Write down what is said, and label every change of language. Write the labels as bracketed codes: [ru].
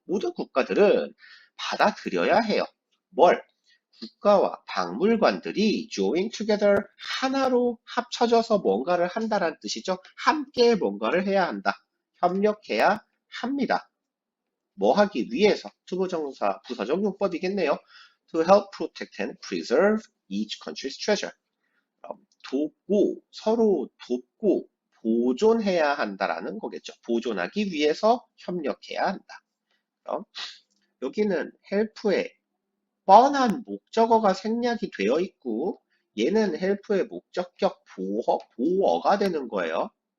[ko] 모든 국가들은 받아들여야 해요. 뭘? 국가와 박물관들이 [en] join together [ko] 하나로 합쳐져서 뭔가를 한다라는 뜻이죠. 함께 뭔가를 해야 한다. 협력해야 합니다. 뭐 하기 위해서 투부정사 부사적 용법이겠네요. [en] To help protect and preserve each country's treasure. [ko] 돕고 서로 돕고 보존해야 한다라는 거겠죠. 보존하기 위해서 협력해야 한다. 그럼 여기는 help의 뻔한 목적어가 생략이 되어 있고 얘는 help의 목적격 보어가 되는 거예요.